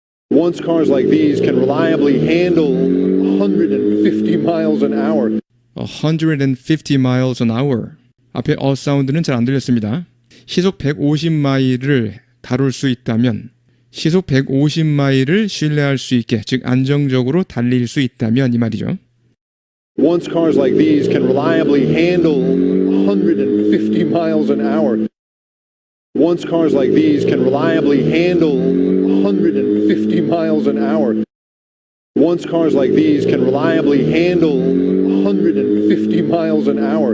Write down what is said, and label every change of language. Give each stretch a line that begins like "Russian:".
English: Once cars like these can reliably handle 150 miles an hour. 150 miles an hour.
Korean: 앞에 a 사운드는 잘 안 들렸습니다. 시속 150마일을 다룰 수 있다면 시속 150마일을 신뢰할 수 있게 즉 안정적으로 달릴 수 있다면 이 말이죠.
English: Once cars like these can reliably handle 150 miles an hour. Once cars like these can reliably handle 150 miles an hour. Once cars like these can reliably handle 150 miles an hour.